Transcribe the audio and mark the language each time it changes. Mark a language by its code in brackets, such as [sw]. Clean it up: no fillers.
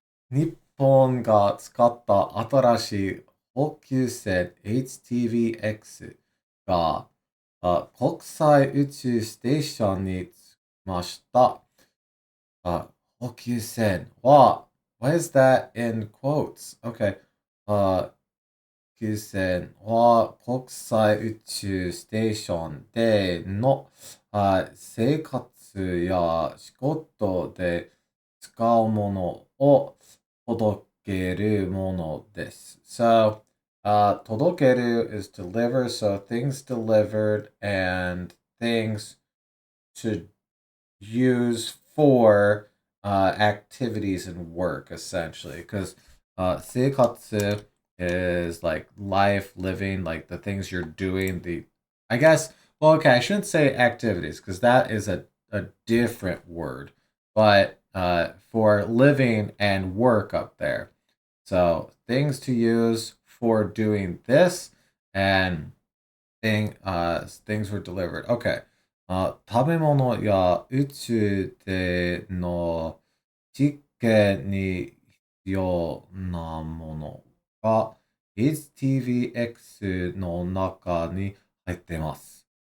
[ja] 日本が使った新しい補給船 HTVX が国際宇宙ステーションに着きました。 [en] 補給船は why is that in quotes? Okay. [ja] 補給船は国際宇宙ステーションでの生活や仕事で使うものを届けるものです。 [en] So, 届ける is deliver, so things delivered and things to use for activities and work, essentially. Because 生活 is like life, living, like the things you're doing. I guess, well, okay, I shouldn't say activities because that is a different word. But for living and work up there. So things to use for doing this and things were delivered. Okay. [ja] 食べ物や宇宙での実験に必要なものが HTVX の中に入っています。